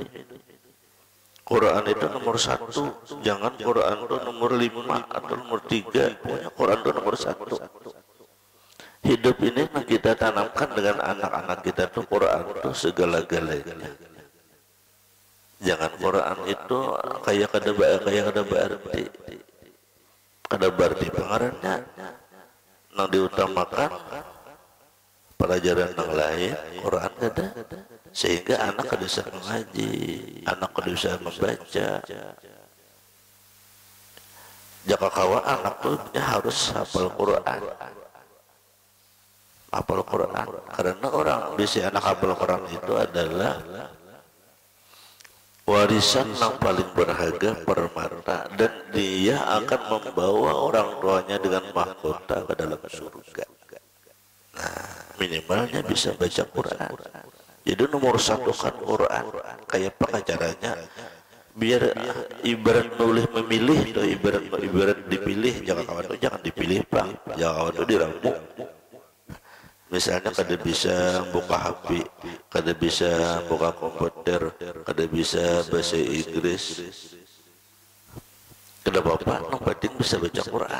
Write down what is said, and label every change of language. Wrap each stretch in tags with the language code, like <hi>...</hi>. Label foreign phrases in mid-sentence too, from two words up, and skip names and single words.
<id>Quran itu nomor 1, jangan Quran itu nomor 5 atau nomor 3. Pokoknya Quran itu nomor 1. Hidup ini kita tanamkan dengan anak-anak kita itu Quran itu segala-galanya.</id> <bjn>Jangan Quran itu kayak kada berarti pengarannya. Yang diutamakan pelajaran yang lain, Quran kada, sehingga anak kada bisa mengaji, anak kada bisa membaca. Jaka kawa anak tuh harus hafal Quran, karena orang bisa anak hafal Quran itu adalah warisan yang paling berharga permata, dan dia akan membawa orang tuanya dengan mahkota ke dalam surga.</bjn> <id>Nah, minimalnya bisa baca Quran. Jadi nomor 1 kan Quran. Kayak apa caranya? Biar ibarat boleh memilih, atau ibarat dipilih. Jangan dipilih pak. Jangan itu diramu.</id> <bjn>Misalnya kada bisa buka HP, kada bisa buka komputer, kada bisa bahasa Inggris. Kada apa-apa, yang penting bisa baca Quran.</bjn>